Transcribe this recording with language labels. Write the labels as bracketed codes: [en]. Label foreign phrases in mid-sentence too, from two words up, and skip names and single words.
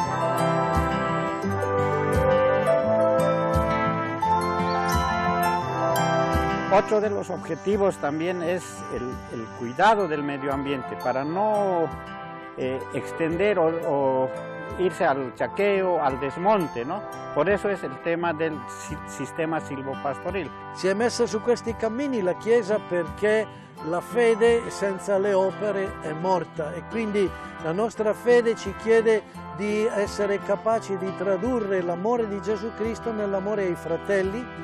[es] Otro de los objetivos también es el cuidado del medio ambiente para no extender o irse al chaqueo, al desmonte, ¿no? Por eso es el tema del sistema silvopastoril. [it] Si è messa su questi cammini la Chiesa perché la fede senza le opere è morta e quindi la nostra fede ci chiede di essere capaci di tradurre l'amore di Gesù Cristo nell'amore ai fratelli.